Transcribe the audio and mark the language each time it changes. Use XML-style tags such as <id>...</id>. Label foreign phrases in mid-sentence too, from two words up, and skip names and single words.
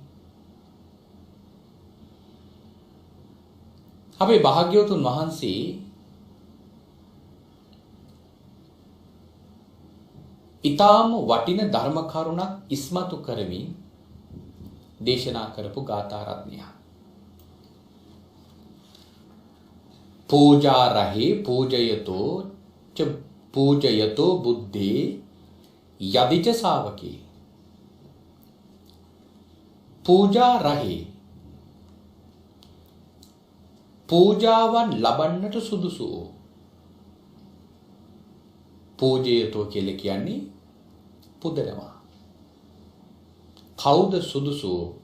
<si>අපේ භාග්‍යවතුන් වහන්සේ ඊටාම වටින ධර්ම කරුණක් ඉස්මතු කරමින් දේශනා කරපු ගාථා රත්නය.</si> <pi>පූජා රහේ පූජයතෝ ච පූජයතෝ බුද්ධේ යදිච ශාවකේ. පූජා රහේ</pi> <si>පූජාවන් ලබන්නට සුදුසු. පූජයතෝ කියලා කියන්නේ පුදනවා. කවුද සුදුසු?</si>